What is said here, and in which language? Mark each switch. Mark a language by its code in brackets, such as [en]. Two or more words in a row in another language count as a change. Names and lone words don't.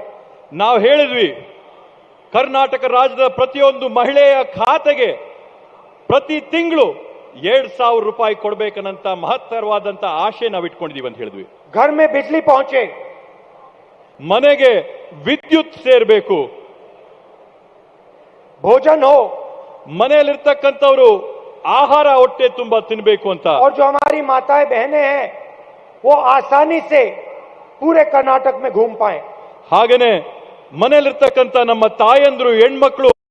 [kn] ನಾವು ಹೇಳಿದ್ವಿ ಕರ್ನಾಟಕ ರಾಜ್ಯದ ಪ್ರತಿಯೊಂದು ಮಹಿಳೆಯ ಖಾತೆಗೆ ಪ್ರತಿ ತಿಂಗಳು 2000 ರೂಪಾಯಿ ಕೊಡಬೇಕನ್ನಂತ ಮಹತ್ತರವಾದಂತ ಆಶೆ ನಾವು ಇಟ್ಕೊಂಡಿದೀವಿ ಅಂತ ಹೇಳಿದ್ವಿ. [hi] घर में बिजली पहुंचे, [kn] ಮನೆಗೆ ವಿದ್ಯುತ್ ಸೇರ್ಬೇಕು, [hi] भोजन हो, [kn] ಮನೆಯಲ್ಲಿರ್ತಕ್ಕಂಥವ್ರು ಆಹಾರ ಹೊಟ್ಟೆ ತುಂಬಾ ತಿನ್ಬೇಕು ಅಂತ. [hi] और जो हमारी माताएं बहनें हैं वो आसानी से पूरे कर्नाटक में घूम पाए. [kn] ಹಾಗೇನೆ ಮನೆಯಲ್ಲಿರ್ತಕ್ಕಂಥ ನಮ್ಮ ತಾಯಂದ್ರು ಹೆಣ್ಮಕ್ಳು